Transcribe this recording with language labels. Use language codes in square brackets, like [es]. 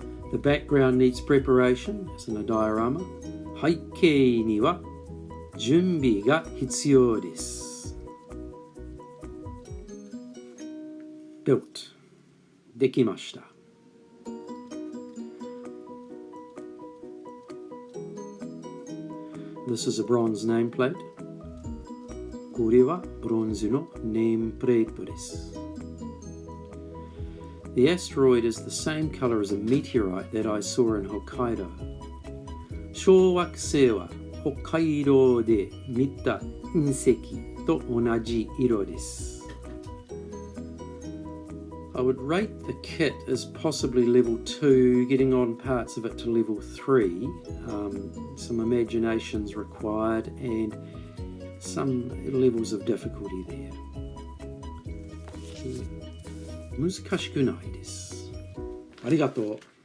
[en] The background needs preparation, as in a diorama. [ja] Heikei ni wa junbi ga hitsuyou desu. [en] Built. [ja] Dekimashita. [en] This is a bronze nameplate. [ja] これはブロンズのネームプレートです。 [en] The asteroid is the same color as a meteorite that I saw in Hokkaido. [ja] しょうわくせいは北海道で見た隕石と同じ色です。 [en] I would rate the kit as possibly level 2, getting on parts of it to level 3. Some imagination's required and some levels of difficulty there. [ja] 難しくないです。ありがとう。